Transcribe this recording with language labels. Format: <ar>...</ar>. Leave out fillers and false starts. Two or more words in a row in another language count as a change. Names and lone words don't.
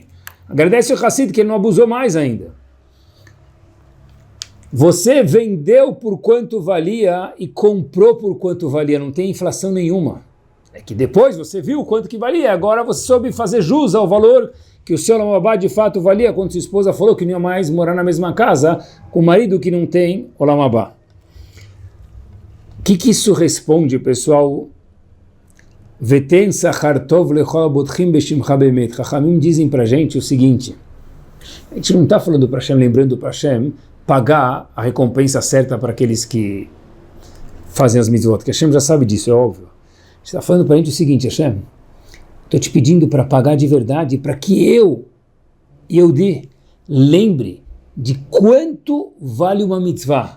<pt>Agradece o Hassid que ele não abusou mais ainda. Você vendeu por quanto valia e comprou por quanto valia, não tem inflação nenhuma. É que depois você viu quanto que valia, agora você soube fazer jus ao valor que o seu</pt> <he>עולם הבא</he> <pt>de fato valia, quando sua esposa falou que não ia mais morar na mesma casa com o marido que não tem</pt> <he>עולם הבא.</he> <pt>O que isso responde, pessoal?</pt> <he>ותן שכר טוב לכל הבוטחים בשמך באמת.</he> <pt>Chachamim dizem para a gente o seguinte, a gente não está falando para Hashem, lembrando para Hashem, pagar a recompensa certa para aqueles que fazem as mitzvot, que Hashem já sabe disso, é óbvio. A gente está falando para a gente o seguinte, Hashem, estou te pedindo para pagar de verdade, para que eu lembre de quanto vale uma mitzvah.</pt>